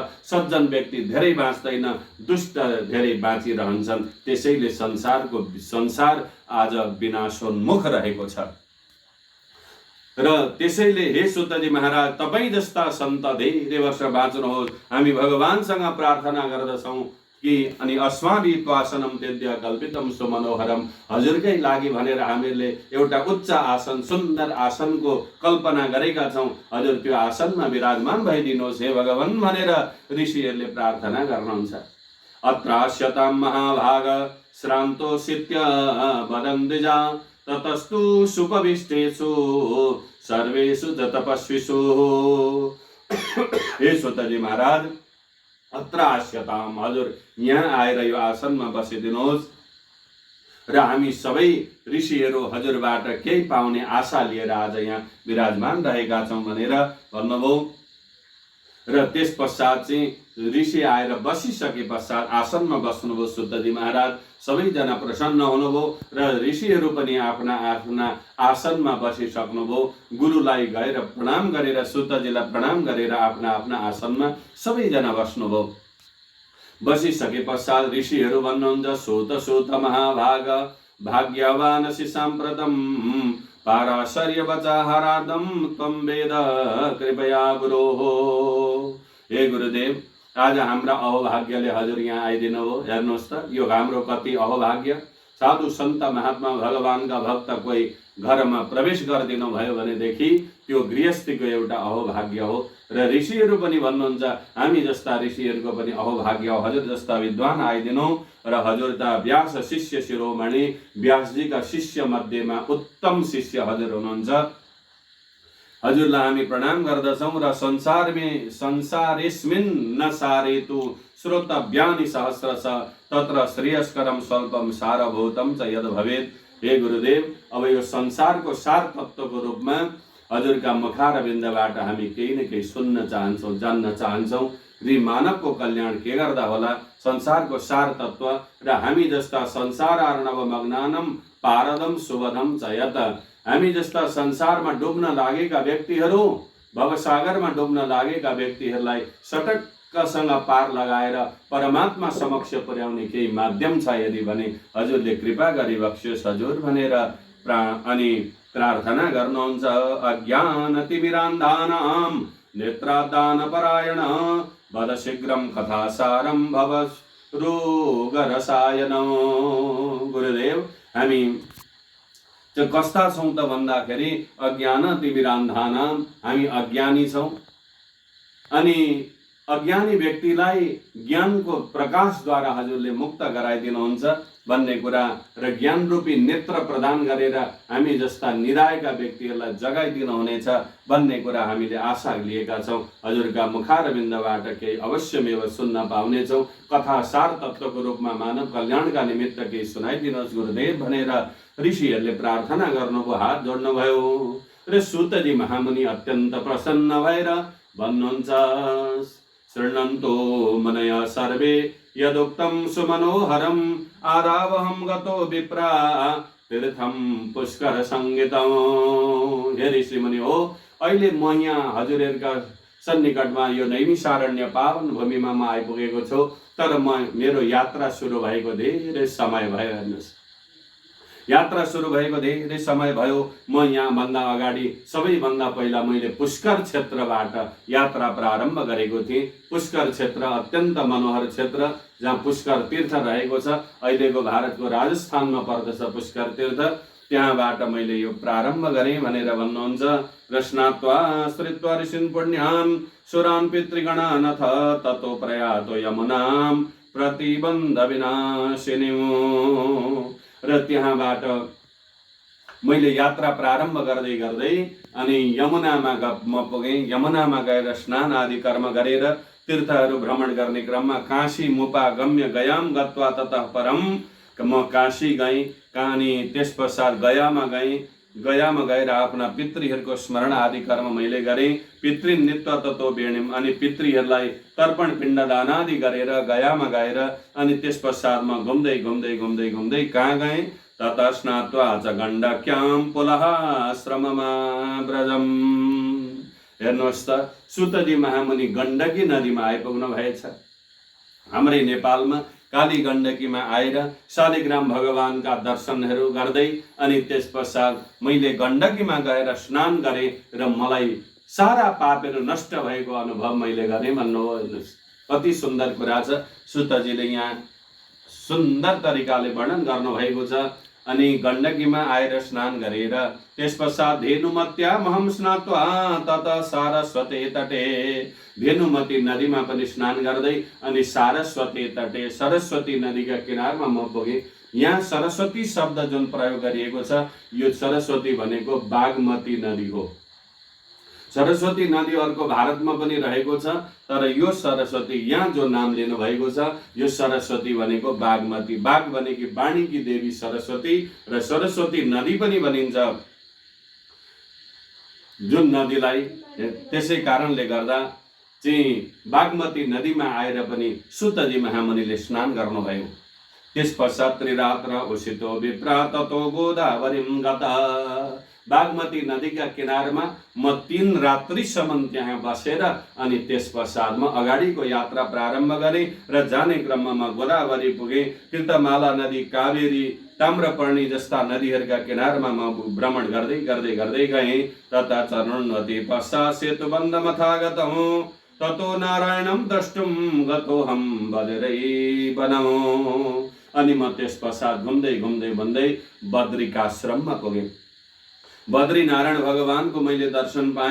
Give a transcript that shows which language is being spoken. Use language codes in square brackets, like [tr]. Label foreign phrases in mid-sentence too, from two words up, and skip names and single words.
[ne] सज्जन व्यक्ति धेरै बाँच्दैन, दुष्ट धेरै बाँचिरहन्छन्। त्यसैले संसार आज विनाशोन्मुख रहेको छ। र त्यसैले हे सुतजी महाराज, तपाईँ जस्ता सन्त धेरै वर्ष बाँच्नुहोस्। हामी भगवानसँग प्रार्थना गर्दछौँ कि अनि [sa] अस्माभि त्वासनम तेद्य कल्पितम सुमनोहरम, [ne] हजुरकै लागि भनेर हामीले एउटा उच्च आसन, सुन्दर आसनको कल्पना गरेका छौँ। हजुर त्यो आसनमा विराजमान भइदिनुहोस् हे भगवान भनेर ऋषिहरूले प्रार्थना गर्नुहुन्छ। [sa] अत्रास्यतां महाभाग श्रान्तोऽसित्य वदन्तिजा ततस्तु सुपविष्टेषु सर्वेषु च तपस्विषु। [ne] हे सुतजी महाराज, [sa] अत्र आस्यताम, [ne] हजुर यहाँ आएर यो आसनमा बसिदिनुहोस् र हामी सबै ऋषिहरू हजुरबाट केही पाउने आशा लिएर आज यहाँ विराजमान रहेका छौँ भनेर भन्नुभयो। र त्यस पश्चात चाहिँ ऋषि आएर बसिसके पश्चात आसनमा बस्नुभयो सुतजी महाराज। सबैजना प्रसन्न हुनुभयो र ऋषिहरू पनि आफ्ना आफ्ना आसनमा बसिसक्नुभयो। गुरुलाई गएर प्रणाम गरेर, सुतजीलाई प्रणाम गरेर आफ्ना आफ्ना आसनमा सबैजना बस्नुभयो। बसिसके पश्चात ऋषिहरू भन्नुहुन्छ, [sa] सूत महाभाग भाग्यवानसि साम्प्रतम पाराशर्य वचाहारादम त्वं वेद कृपया गुरोः। [ne] हे गुरुदेव, आज हाम्रा अहोभाग्यले हजुर यहाँ आइदिनु हो। हेर्नुहोस् त, यो हाम्रो कति अहोभाग्य। साधु सन्त महात्मा भगवानका भक्त कोही घरमा प्रवेश गरिदिनु भयो भनेदेखि त्यो गृहस्थीको एउटा अहोभाग्य हो। र ऋषिहरू पनि भन्नुहुन्छ, हामी जस्ता ऋषिहरूको पनि अहोभाग्य हो। हजुर जस्ता विद्वान आइदिनु र हजुर त व्यास शिष्य शिरोमणि, व्यासजीका शिष्य मध्येमा उत्तम शिष्य हजुर हुनुहुन्छ। हजुरलाई हामी प्रणाम गर्दछौँ र [sa] संसारेस्मिन् न सारेतु श्रोतव्यानि सहस्रश तत्र श्रेयस्करम स्वल्पम सारभूतम च यद भवेत्। [ne] हे गुरुदेव, अब यो संसारको सार तत्त्वको रूपमा हजुरका मुखारविन्दबाट हामी केही न केही सुन्न चाहन्छौँ, जान्न चाहन्छौँ। रि मानवको कल्याण के गर्दा होला, संसारको सार तत्त्व र हामी जस्ता [sa] संसार अर्णव मग्नानम पारदम सुबधम च यत, [ne] हामी जस्ता संसारमा डुब्न लागेका व्यक्तिहरू, भवसागरमा डुब्न लागेका व्यक्तिहरूलाई सटक्कसँग पार लगाएर परमात्मा समक्ष पुर्याउने केही माध्यम छ यदि भने हजुरले कृपा गरी बक्सियोस् हजुर भनेर अनि प्रार्थना गर्नुहुन्छ। [sa] अज्ञानतिमिरान्धानां नेत्रदानपरायण वद शीघ्रं कथासारं भवरोगरसायन। [ne] गुरुदेव, हामी कस्ता छौँ त भन्दाखेरि अज्ञानतिमिरान्धानां, हामी अज्ञानी छौँ। अनि अज्ञानी व्यक्तिलाई ज्ञानको प्रकाशद्वारा हजुरले मुक्त गराइदिनुहुन्छ भन्ने कुरा र ज्ञान रूपी नेत्र प्रदान गरेर हामी जस्ता निराएका व्यक्तिहरूलाई जगाइदिनुहुनेछ भन्ने कुरा हामीले आशा लिएका छौँ। हजुरका मुखारविन्दबाट केही अवश्यमेव सुन्न पाउनेछौँ। कथा सार तत्त्वको रूपमा मानव कल्याणका निमित्त केही सुनाइदिनुहोस् गुरुदेव भनेर ऋषिहरूले प्रार्थना गर्नुभयो, हात जोड्नुभयो। र सूतजी महामुनि अत्यन्त प्रसन्न भएर भन्नुहुन्छ, [sa] शृण्वन्तु मुनयः सर्वे यदुक्तं सुमनोहरम् आरावहं गतो विप्रा तीर्थम पुष्कर संगीतम। [ne] हे ऋषिमुनि हो, अहिले म यहाँ हजुरहरूका सन्निकटमा यो नैमिषारण्य पावन भूमिमा म आइपुगेको छु। तर मेरो यात्रा सुरु भएको धेरै समय भयो। हेर्नुहोस्, यात्रा सुरु भएको धेरै समय भयो। म यहाँभन्दा अगाडि सबैभन्दा पहिला मैले पुष्कर क्षेत्रबाट यात्रा प्रारम्भ गरेको थिएँ। पुष्कर क्षेत्र अत्यन्त मनोहर क्षेत्र, जहाँ पुष्कर तीर्थ रहेको छ। अहिलेको भारतको राजस्थानमा पर्दछ पुष्कर तीर्थ। त्यहाँबाट मैले यो प्रारम्भ गरेँ भनेर भन्नुहुन्छ। [sa] र स्नात्वा श्रित्वा ऋषीन् पुण्यान् सुरान् पितृगणानथ ततो प्रयातो यमुनां प्रतिबन्ध विनाशिनीम्। [ne] र त्यहाँबाट मैले यात्रा प्रारम्भ गर्दै गर्दै अनि यमुनामा म पुगेँ। यमुनामा गएर स्नान आदि कर्म गरेर तीर्थहरू भ्रमण गर्ने क्रममा [sa] काशी मुपा गम्य गयाम गत्वा ततः परम [ne] म काशी गएँ। अनि त्यस पश्चात गयामा गएँ। गयामा गएर आफ्ना पितृहरूको स्मरण आदि कर्म मैले गरेँ। [sa] पितृ नित्व तत्व बेणिम, [ne] अनि पितृहरूलाई तर्पण पिण्डदान आदि गरेर गयामा गएर अनि त्यस पश्चात म घुम्दै घुम्दै घुम्दै घुम्दै कहाँ गएँ? [sa] ततः स्नात्वा च गण्डक्यां पुनः आश्रममा व्रजम। [ne] हेर्नुहोस् त, सुतजी महामुनि गण्डकी नदीमा आइपुग्नु भएछ। हाम्रै नेपालमा काली गण्डकीमा आएर शालिग्राम भगवानका दर्शनहरू गर्दै अनि त्यस पश्चात मैले गण्डकीमा गएर स्नान गरेँ र मलाई सारा पापहरू नष्ट भएको अनुभव मैले गरेँ भन्नुभयो। हेर्नुहोस्, कति सुन्दर कुरा छ। सुतजीले यहाँ सुन्दर तरिकाले वर्णन गर्नुभएको छ। अनि गण्डकीमा आएर स्नान गरेर त्यस पश्चात [sa] धेनुमत्यामहं स्नात्वा ततः सारस्वती तटे, [ne] धेनुमती नदीमा पनि स्नान गर्दै अनि [sa] सारस्वती तटे, [ne] सरस्वती नदीका किनारमा म पुगेँ। यहाँ सरस्वती शब्द जुन प्रयोग गरिएको छ, यो सरस्वती भनेको बागमती नदी हो। सरस्वती नदी अर्को भारतमा पनि रहेको छ, तर यो सरस्वती यहाँ जो नाम लिनु भएको छ, यो सरस्वती भनेको बागमती। बाग भनेकी वाणीकी देवी सरस्वती र सरस्वती नदी पनि भनिन्छ जुन नदीलाई। त्यसै कारणले गर्दा चाहिँ बागमती नदीमा आएर पनि सुतजी महामुनिले स्नान गर्नुभयो। [sa] त्यस पश्चात त्रिरात्र उषितो विप्रा ततो गोदावरीं गता। [ne] बागमती नदीका किनारमा म 3 रात्रिसम्म त्यहाँ बसेर अनि त्यस पश्चात म अगाडिको यात्रा प्रारम्भ गरेँ र जाने क्रममा म गोदावरी पुगेँ। कृतमाला नदी, कावेरी, ताम्रपर्णी जस्ता नदीहरूका किनारमा म भ्रमण गर्दै गर्दै गर्दै गएँ। [sa] तथा चरणवती पश्चात सेतुबन्ध मथागतौं ततो नारायणं द्रष्टुं गतोऽहं बदरै वनम्। [ne] अनि म त्यस पश्चात घुम्दै घुम्दै घुम्दै बद्रिकाश्रममा पुगेँ। बद्री नारायण भगवानको मैले दर्शन पाएँ।